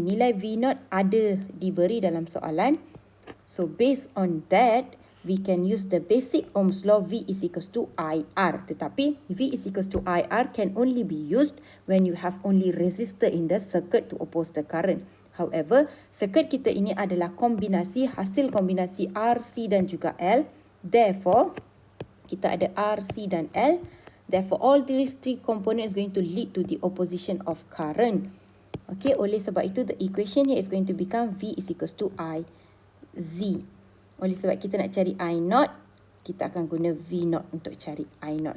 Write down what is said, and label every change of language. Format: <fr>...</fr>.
<ms>Nilai V0 ada diberi dalam soalan.</ms> <en>So based on that, we can use the basic Ohm's law, V is equals to IR.</en> <ms>Tetapi</ms> <en>V is equals to IR can only be used when you have only resistor in the circuit to oppose the current. However,</en> <ms>circuit kita ini adalah kombinasi, hasil kombinasi RC dan juga L.</ms> <en>Therefore,</en> <ms>kita ada RC dan L.</ms> <en>Therefore, all these three components is going to lead to the opposition of current. Okay,</en> <ms>oleh sebab itu,</ms> <en>the equation here is going to become V is equals to IZ.</en> <ms>Oleh sebab kita nak cari I0, kita akan guna V0 untuk cari I0.</ms>